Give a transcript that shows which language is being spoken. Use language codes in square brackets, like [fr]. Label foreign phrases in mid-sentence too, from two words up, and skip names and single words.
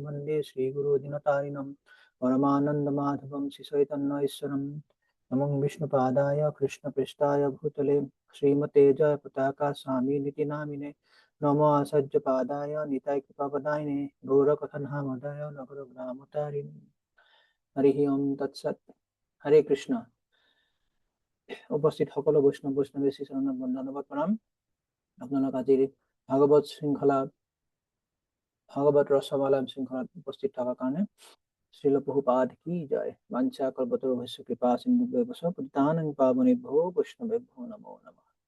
[sa] वन्दे श्रीगुरो दिनतारिणं परमानन्दमाधवं श्रीचैतन्यईश्वरं नमो विष्णुपादाय कृष्णप्रेष्ठाय भूतले श्रीमते जयपताका स्वामिनिति नामिने नमो आचार्यपादाय निताय कृपापदायिने गौरकथनहामदाय नगरग्रामतारिणे हरि ओम तत्सत् हरे कृष्ण [as] उपस्थित সকলো বৈষ্ণৱ বৈষ্ণৱী শ্ৰী চৰণত বন্দনাবাদ প্ৰণাম আপোনালোক আজিৰ ভাগৱত শৃংখলা ভাগৱত ৰসমালা শৃংখলাত উপস্থিত থকাৰ কাৰণে শ্ৰীল প্ৰভুপাদ কি জয় [sa] বাঞ্ছা কল্পতৰুভ্যশ্চ কৃপা সিন্ধুভ্যেৱ চ পতিতানাং পাৱনেভ্যো বৈষ্ণৱেভ্যো নমো নমঃ